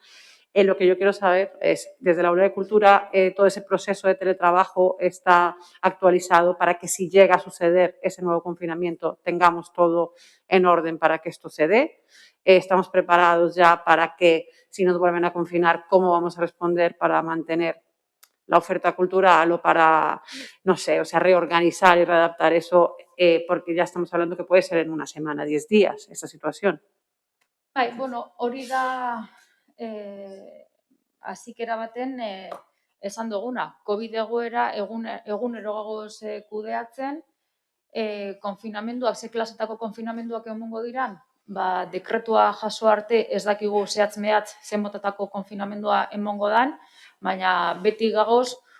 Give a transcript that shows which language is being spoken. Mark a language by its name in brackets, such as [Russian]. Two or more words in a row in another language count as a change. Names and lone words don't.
[Spanish] Lo que yo quiero saber es, desde la Aula de Cultura, todo ese proceso de teletrabajo está actualizado para que, si llega a suceder ese nuevo confinamiento, tengamos todo en orden para que esto se dé. Estamos preparados ya para que, si nos vuelven a confinar, cómo vamos a responder para mantener la oferta cultural o para, no sé, o sea, reorganizar y readaptar eso, porque ya estamos hablando que puede ser en una semana, 10 días, esa situación. [Basque] Bai, bueno, hori da hasiera baten esan duguna. COVID egoera egunero gagoz kudeatzen, konfinamenduak, ze klasetako konfinamenduak egongo diran, ba, dekretua jaso arte ez dakigu zehatz mehatz zen motatako konfinamendua emongo dan, baina beti gagoz